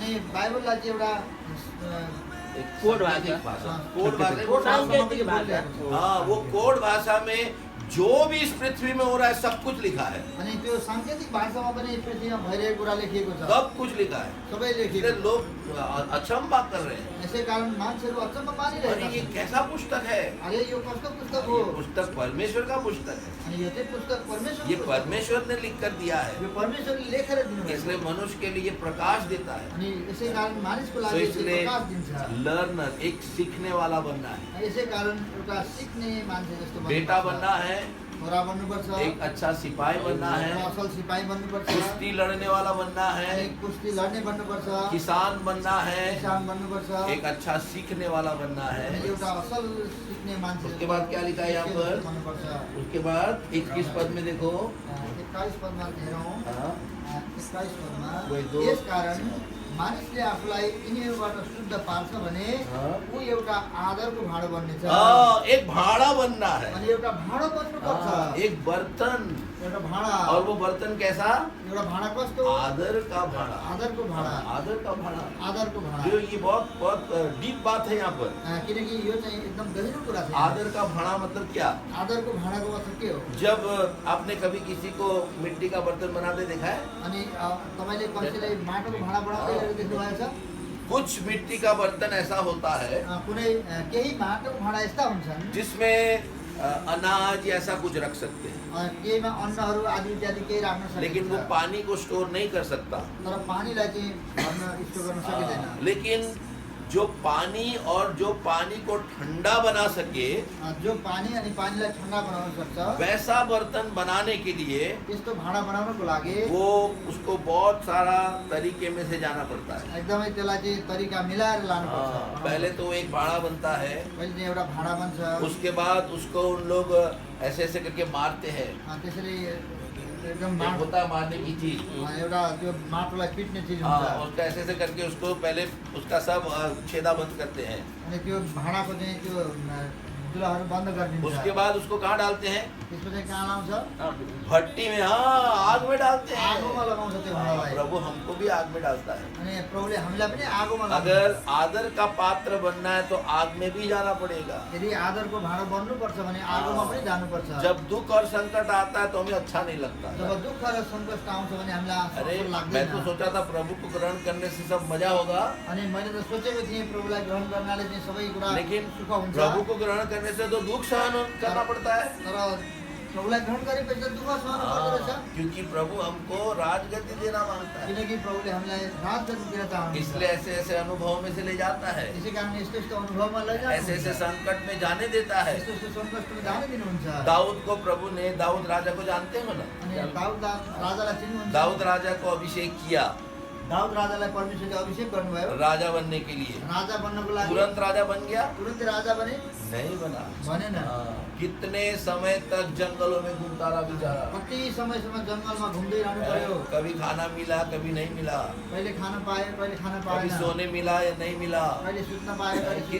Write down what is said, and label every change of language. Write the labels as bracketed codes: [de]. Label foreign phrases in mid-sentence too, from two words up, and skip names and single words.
[ne] अनि बाइबललाई चाहिँ एउटा एक कोड सांकेतिक भाषा। कोड भाषा, कोड सांकेतिक भाषामा भाषा। पनि बोलिरहेको छ। [hi] हाँ, वो कोड भाषा में जो भी इस पृथ्वी में हो रहा है सब कुछ लिखा है, [ne] अनि त्यो साङ्केतिक भाषामा पनि पृथ्वीमा भइरहेको कुरा लेखिएको छ। [hi] सब कुछ लिखा है। [ne] सबै [hi] इसलिए [ne] लेखिएको छ। [hi] लोग अचंभा कर रहे हैं, [ne] यसै कारण मान्छेहरू अचम्म अरे पारिरहेका [hi] ये [ne] छन्। [hi] कैसा पुस्तक है? [ne] अरे यो कस्तो पुस्तक हो? [hi] ये पुस्तक परमेश्वर का पुस्तक है, [ne] अनि यो चाहिँ पुस्तक परमेश्वरको [hi] ये [ne] पुस्तक हो। [hi] परमेश्वर ने लिख कर दिया है, [ne] यो परमेश्वरले लेखेर दिनुभएको [hi] इसलिए मनुष्य के लिए प्रकाश देता है। [ne] अनि यसै कारण मानिसको [hi] तो [ne] लागि चाहिँ [hi] इसलिए [ne] प्रकाश दिन्छ। [hi] लर्नर, एक सीखने वाला बनना है, [ne] यसै कारण एउटा सिक्ने मान्छे जस्तो [hi] बेटा [ne] बन्नुपर्छ। [hi] बनना है, [ne] छोरा बन्नुपर्छ। [hi] एक अच्छा सिपाही बनना है, [ne] असल सिपाही बन्नुपर्छ। [hi] कुश्ती लड़ने वाला बनना [ne] अनि [hi] है, [ne] कुस्ती लड्ने बन्नुपर्छ। [hi] किसान बनना है, [ne] किसान बन्नुपर्छ। [hi] एक अच्छा सीखने वाला बनना [ne] अनि [hi] है। [ne] एउटा असल सिक्ने मान्छे [hi] उसके बाद क्या लिखा है यहाँ पर? [ne] बन्नुपर्छ। [hi] उसके बाद 21 पद में देखो, [ne] 21 पदमा हेरौँ। [hi] हाँ, [ne] 21 पदमा [hi] वही दो। [ne] यस कारण मानिसले आफूलाई यिनीहरूबाट शुद्ध पार्छ भने [hi] हाँ। [ne] ऊ एउटा आदरको भाँडो बन्नेछ। [hi] एक भाड़ा बनना है, [ne] अनि एउटा भाँडो बन्नुपर्छ। [hi] हाँ, एक बर्तन, [ne] एउटा भाँडा। [hi] और वो बर्तन कैसा? [ne] एउटा भाँडा कस्तो? [hi] आदर का भाड़ा, [ne] आदरको भाँडा। [hi] आदर का भाड़ा। [ne] आदरको जो भाँडा। [hi] ये बहुत बहुत डीप बात है यहाँ पर। [ne] किनकि यो चाहिँ एकदम गहिरो कुरा छ। [hi] आदर का भाड़ा मतलब क्या? [ne] आदरको भाँडाको मतलब के हो? [hi] जब आपने कभी किसी को मिट्टी का बर्तन बनाते देखा है, [ne] अनि तपाईँले कसैलाई माटोको भाँडा बनाउँदै देख्नुभएको छ? [hi] कुछ मिट्टी का बर्तन ऐसा होता है [ne] कुनै केही माटोको भाँडा यस्ता हुन्छन् [hi] जिसमें अनाज या ऐसा कुछ रख सकते हैं, [ne] केहीमा अन्नहरू आदि इत्यादि केही राख्न [hi] लेकिन वो [ne] सकिन्छ। [hi] पानी को स्टोर नहीं कर सकता। [ne] तर पानीलाई चाहिँ भर्न स्टोर गर्न सकिँदैन। [hi] लेकिन जो पानी और जो पानी को ठंडा बना सके, [ne] जो पानी अनि पानीलाई ठन्डा बनाउन सक्छ [hi] वैसा बर्तन बनाने के लिए [ne] त्यस्तो भाँडा बनाउनको लागि [hi] वो उसको बहुत सारा तरीके में से जाना पड़ता है। [ne] एकदमै त्यसलाई चाहिँ तरिका मिलाएर लानुपर्छ। [hi] पहले तो एक भाड़ा बनता है, [ne] पहिले चाहिँ एउटा भाँडा बन्छ। [hi] उसके बाद उसको उन लोग ऐसे ऐसे करके मारते हैं, [ne] त्यसरी एकदम [hi] एक [ne] माटो [hi] होता है मारने की चीज, [ne] एउटा त्यो माटोलाई पिट्ने चिज [hi] हाँ, [ne] हुन्छ। [hi] उसका ऐसे ऐसे करके उसको पहले उसका सब छेदा बंद करते हैं। [ne] अनि त्यो भाँडाको चाहिँ त्यो चुलाहरू बन्द गरिदिन्छ। [hi] उसके बाद उसको कहाँ डालते हैं? [ne] त्यसपछि कहाँ लाउँछ? [hi] भट्टी में, हाँ, आग में डालते हैं। [ne] आगोमा लगाउँछ त्यो [hi] हाँ, [ne] भाँडालाई। [hi] प्रभु हमको भी आग में डालता है। [ne] अनि प्रभुले हामीलाई पनि आगोमा लगाउँछ। [hi] अगर आदर का पात्र बनना है तो आग में भी जाना पड़ेगा। [ne] यदि आदरको भाँडो बन्नुपर्छ भने आगोमा पनि जानुपर्छ। [hi] जब दुख और संकट आता है तो हमें अच्छा नहीं लगता। [ne] जब दुःख र सङ्कट आउँछ भने हामीलाई अरे सफल [hi] मैं [ne] लाग्दैन। [hi] तो सोचा था प्रभु को ग्रहण करने से सब मजा होगा, [ne] अनि मैले त सोचेको थिएँ प्रभुलाई ग्रहण गर्नाले चाहिँ सबै कुरा [hi] लेकिन [ne] सुख हुन्छ। [hi] प्रभु को ग्रहण करने से तो दुख सहन करना पड़ता है, [ne] तर प्रभुलाई ग्रहण गरेपछि त दुःख सहन पर्दो रहेछ। [hi] क्योंकि प्रभु हमको राजगति देना मांगता है। [ne] किनकि प्रभुले हामीलाई राजगति दिन चाहनुहुन्छ। [hi] इसलिए ऐसे ऐसे अनुभव में से ले जाता है, [ne] त्यसै कारण यस्तो यस्तो अनुभवमा लैजानुहुन्छ। [hi] ऐसे ऐसे संकट में जाने देता है। [ne] यस्तो यस्तो सङ्कटमा जान दिनुहुन्छ। [hi] दाऊद को प्रभु ने, दाऊद राजा को जानते हो ना, [ne] अनि दाउद राजालाई चिन्नुहुन्छ? [hi] दाऊद राजा को अभिषेक किया [ne] दाउद राजालाई परमेश्वरले अभिषेक गर्नुभयो [hi] राजा बनने के लिए। [ne] राजा बन्नको लागि। [hi] तुरंत राजा बन गया? [ne] तुरन्त राजा बने? [hi] नहीं बना। [ne] बनेन। [hi] कितने समय तक जंगलों में घूमता रहा बेचारा, [ne] कति समयसम्म जङ्गलमा घुम्दै रहनु पर्यो। [hi] कभी खाना मिला कभी नहीं मिला, [ne] कहिले खान पाए कहिले खान [hi] कभी [ne] पाएन। [hi] सोने मिला या नहीं मिला। [ne] कहिले सुत्न पाए कहिले सुत्न